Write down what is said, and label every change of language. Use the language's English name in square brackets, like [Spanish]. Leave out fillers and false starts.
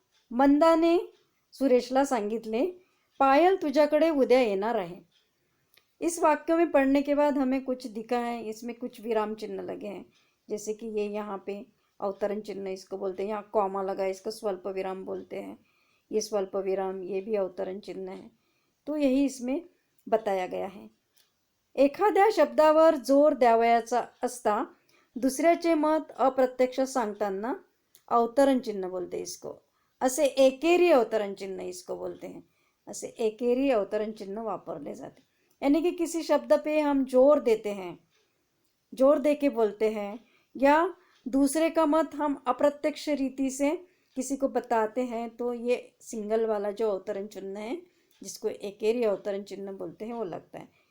[Marathi] मंदाने सुरेशला सांगितले, पायल तुझ्याकडे उद्या येणार आहे। [Hindi] इस वाक्य में पढ़ने के बाद हमें कुछ दिखा है, इसमें कुछ विराम चिन्ह लगे हैं, जैसे कि ये यहाँ पे अवतरण चिन्ह इसको बोलते हैं, यहाँ कॉमा लगा है, इसको स्वल्प विराम बोलते हैं। ये स्वल्प विराम, ये भी अवतरण चिन्ह है। तो यही इसमें बताया गया है। [Marathi] एखाद्या शब्दावर जोर द्यावयाचा असता दुसऱ्याचे मत अप्रत्यक्ष सांगताना अवतरण चिन्ह [Hindi] बोलते इसको, [Marathi] असे एकेरी अवतरण चिन्ह [Hindi] इसको बोलते हैं। ऐसे एकेरी अवतरण चिन्ह [Marathi] वापरले जाते, [Hindi] यानी कि किसी शब्द पे हम जोर देते हैं, जोर दे के बोलते हैं, या दूसरे का मत हम अप्रत्यक्ष रीति से किसी को बताते हैं, तो ये सिंगल वाला जो अवतरण चिन्ह है, जिसको एकेरी अवतरण चिन्ह बोलते हैं, वो लगता है।